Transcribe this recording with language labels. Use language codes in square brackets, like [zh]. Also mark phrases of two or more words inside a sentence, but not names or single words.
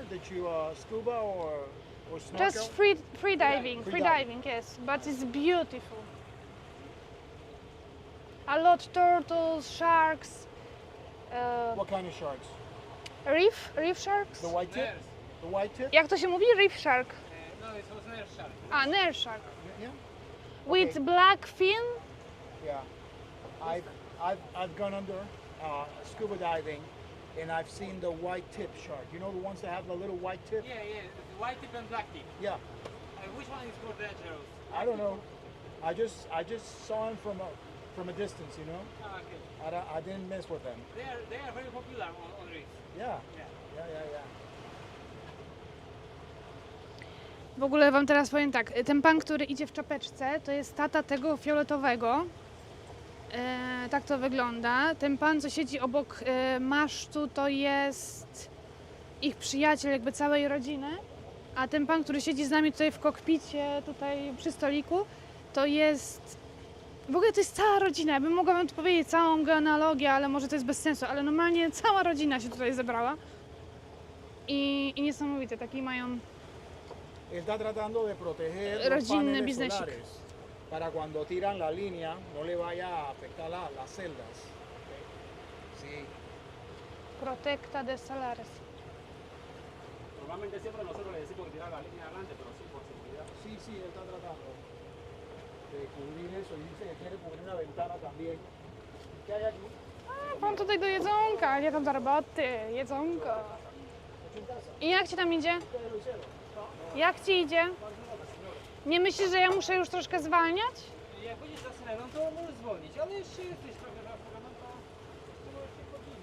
[en] Did you scuba or snorkel? Just free diving. Free Free diving. diving, yes. But it's beautiful. A lot turtles, sharks, What kind of sharks? reef sharks. The white tip. The white tip. [pl] Jak to się mówi? [en] Reef shark. No, it was nurse shark. A, Nair shark. Yeah. With Okay. black fin. Yeah. I've gone under scuba diving, and I've seen the white tip shark. You know the ones that have the little white tip? Yeah, yeah, the white tip and black tip. Yeah. Which one is more dangerous? I don't know. I just saw him from a distance. You know. Ah, okay. I didn't mess with them. They are very popular on reefs. Yeah. Yeah. Yeah. [pl] W ogóle wam teraz powiem tak, ten pan, który idzie w czapeczce, to jest tata tego fioletowego. Tak to wygląda. Ten pan, co siedzi obok masztu, to jest ich przyjaciel, jakby całej rodziny. A ten pan, który siedzi z nami tutaj w kokpicie, tutaj przy stoliku, to jest... W ogóle to jest cała rodzina. Ja bym mogła wam tu powiedzieć całą genealogię, ale może to jest bez sensu. Ale normalnie cała rodzina się tutaj zebrała. I niesamowite, taki mają... [es] Está tratando de proteger los [pl] Rodzinny [es] paneles [pl] biznesik. [es] solares para cuando tiran la línea no le vaya a afectar las celdas. Sí. Protecta de Salares. Normalmente siempre nosotros le decimos que tirar la línea adelante, pero sí por seguridad. Sí, él está tratando de cubrir eso y dice que quiere cubrir una ventana también. ¿Qué hay aquí? [pl] Pan tutaj do jedzonka, nie tam do roboty, jedzonko. I jak ci tam idzie? Jak ci idzie? Nie myślisz, że ja muszę już troszkę zwalniać? Jak będziesz za syreną, to możesz zwolnić, ale jeszcze jesteś trochę zaafogana, to możesz się podnieść.